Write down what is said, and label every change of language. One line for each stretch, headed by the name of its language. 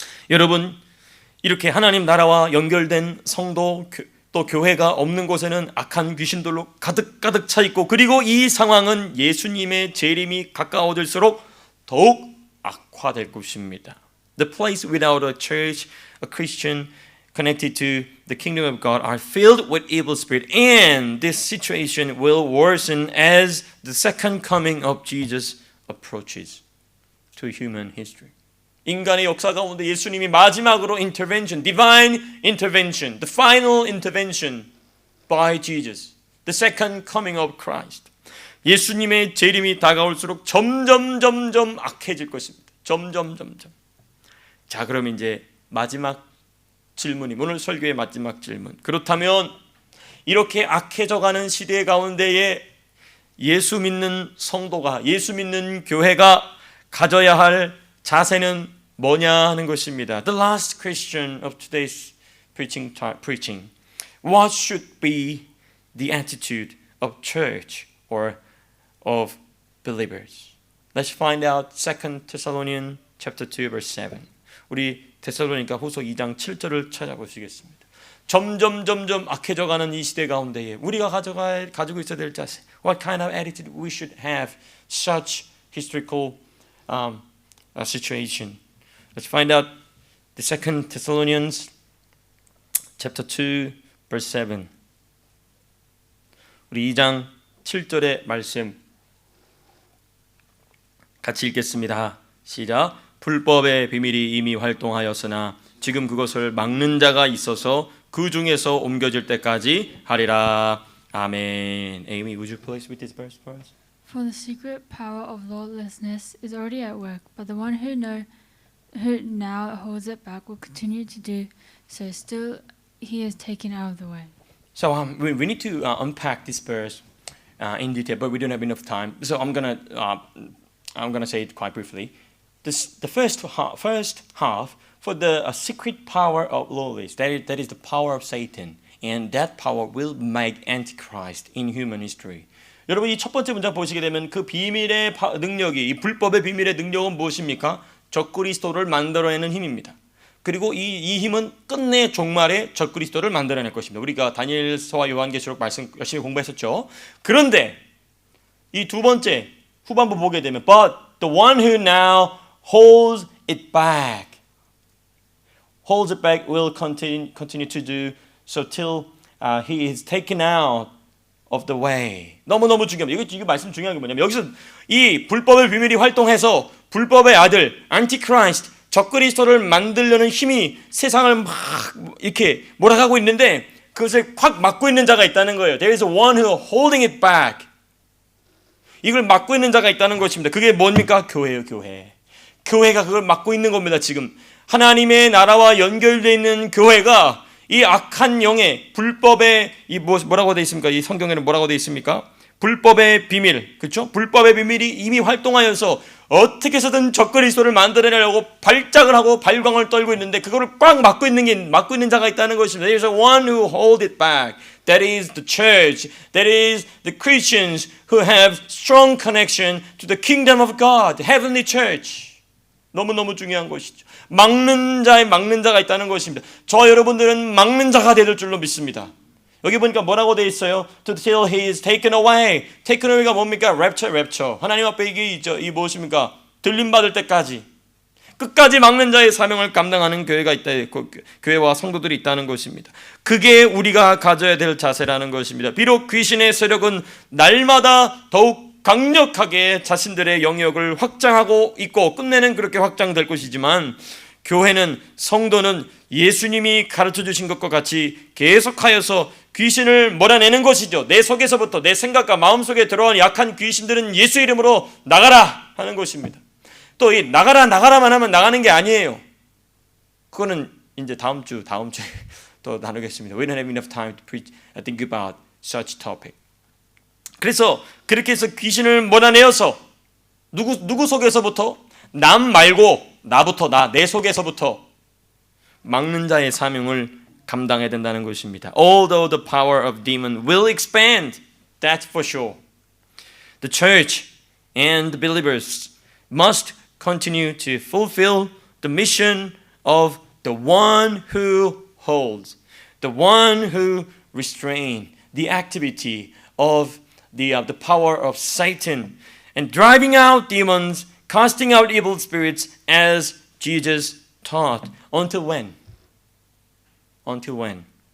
Korean: 여러분, 이렇게 하나님 나라와 연결된 성도 또 교회가 없는 곳에는 악한 귀신들로 가득 차 있고, 그리고 이 상황은 예수님의 재림이 가까워질수록 더욱 악화될 것입니다.
English: The place without a church, a Christian connected to the kingdom of God are filled with evil spirit, and this situation will worsen as the second coming of Jesus approaches to human history.
Korean: 인간의 역사 가운데 예수님이 마지막으로
English: intervention, divine intervention, the final intervention by Jesus, the second coming of Christ.
Korean: 예수님의 재림이 다가올수록 점점 악해질 것입니다. 점점. 자, 그럼 이제 마지막 질문이 오늘 설교의 마지막 질문. 그렇다면 이렇게 악해져가는 시대 가운데에 예수 믿는 성도가, 예수 믿는 교회가 가져야 할 자세는 뭐냐 하는 것입니다.
English: The last question of today's preaching. What should be the attitude of church or of believers? Let's find out 2 Thessalonians chapter 2 verse 7.
Korean: 우리 데살로니가 후서 2장 7절을 찾아보시겠습니다. 점점 악해져가는 이 시대 가운데에 우리가 가지고 있어야 될 자세.
English: What kind of attitude we should have such historical situation. Let's find out the 2 Thessalonians chapter 2 verse 7.
Korean: 우리 2장 7절의 말씀 같이 읽겠습니다. 시작. 불법의 비밀이 이미 활동하였으나 지금 그것을 막는 자가 있어서 그 중에서 옮겨질 때까지 하리라. 아멘.
English: Amy, would you please read this verse for us? For the secret power of lawlessness is already at work, but the one who now holds it back will continue to do so. Still, he is taken out of the way. So we need to unpack this verse in detail, but we don't have enough time. So I'm gonna say it quite briefly. The first half for the secret power of lawlessness, that is the power of Satan, and that power will make Antichrist in human history.
Korean: 여러분, 이 첫 번째 문장 보시게 되면 그 비밀의 능력이, 이 불법의 비밀의 능력은 무엇입니까? 적그리스도를 만들어내는 힘입니다. 그리고 이 힘은 끝내 종말에 적그리스도를 만들어낼 것입니다. 우리가 다니엘서와 요한계시록 말씀 열심히 공부했었죠. 그런데 이 두 번째 후반부 보게 되면
English: But the one who now holds it back will continue to do so till he is taken out of the way.
Korean: 너무너무 중요합니다. 이거 말씀 중요한 게 뭐냐면 여기서 이 불법의 비밀이 활동해서 불법의 아들 안티크라이스트 적그리스도를 만들려는 힘이 세상을 막 이렇게 몰아가고 있는데 그것을 확 막고 있는 자가 있다는 거예요.
English: There is one who holding it back.
Korean: 이걸 막고 있는 자가 있다는 것입니다. 그게 뭡니까? 교회예요, 교회. 교회가 그걸 막고 있는 겁니다. 지금 하나님의 나라와 연결되어 있는 교회가 이 악한 영의 불법의 이 뭐라고 되어 있습니까? 이 성경에는 뭐라고 되어 있습니까? 불법의 비밀, 그렇죠? 불법의 비밀이 이미 활동하여서 어떻게 해서든 적그리스도를 만들어내려고 발작을 하고 발광을 떨고 있는데 그거를 꽉 막고 있는 자가 있다는 것입니다.
English: There is one who hold it back. That is the church. That is the Christians who have strong connection to the kingdom of God, heavenly church.
Korean: 너무너무 중요한 것이죠. 막는 자가 있다는 것입니다. 저 여러분들은 막는 자가 될 줄로 믿습니다. 여기 보니까 뭐라고 되어 있어요?
English: Till he is taken away. Taken away가
Korean: 뭡니까? Rapture. 하나님 앞에 이게 있죠. 이 무엇입니까? 들림받을 때까지. 끝까지 막는 자의 사명을 감당하는 교회가 있다. 교회와 성도들이 있다는 것입니다. 그게 우리가 가져야 될 자세라는 것입니다. 비록 귀신의 세력은 날마다 더욱 강력하게 자신들의 영역을 확장하고 있고 끝내는 그렇게 확장될 것이지만 교회는 성도는 예수님이 가르쳐 주신 것과 같이 계속하여서 귀신을 몰아내는 것이죠. 내 속에서부터 내 생각과 마음속에 들어온 약한 귀신들은 예수 이름으로 나가라 하는 것입니다. 또 이 나가라만 하면 나가는 게 아니에요. 그거는 이제 다음 주에 또 나누겠습니다.
English: We don't have enough time to preach, think about such topic.
Korean: 그래서 그렇게 해서 귀신을 몰아내어서 누구 속에서부터? 남 말고 나부터 내 속에서부터 막는 자의 사명을 감당해야 된다는 것입니다.
English: Although the power of demon will expand, that's for sure. The church and the believers must continue to fulfill the mission of the one who holds, the one who restrains the activity of the power of Satan and driving out demons, casting out evil spirits as Jesus taught. Until when? Until when?